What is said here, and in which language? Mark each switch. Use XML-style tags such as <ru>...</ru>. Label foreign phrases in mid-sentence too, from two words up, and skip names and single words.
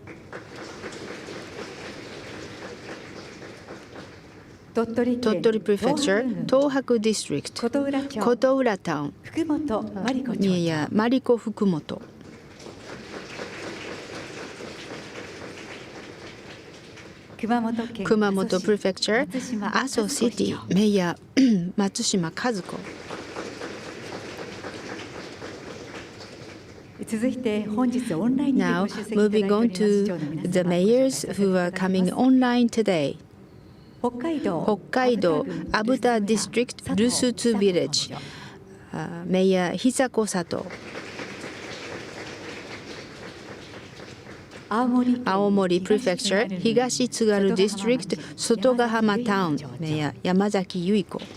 <en>Tottori Prefecture, Tohaku District, Kotoura Town, near Mariko Fukumoto. Kumamoto Prefecture, Aso City, Mayor Matsushima Kazuko. Now, moving on to the mayors who are coming online today. Hokkaido, Abuta District, Rusutsu Village, Mayor Hisako Sato. Aomori Prefecture, Higashi Tsugaru District, Sotogahama Town, Mayor Yamazaki Yuriko.</en>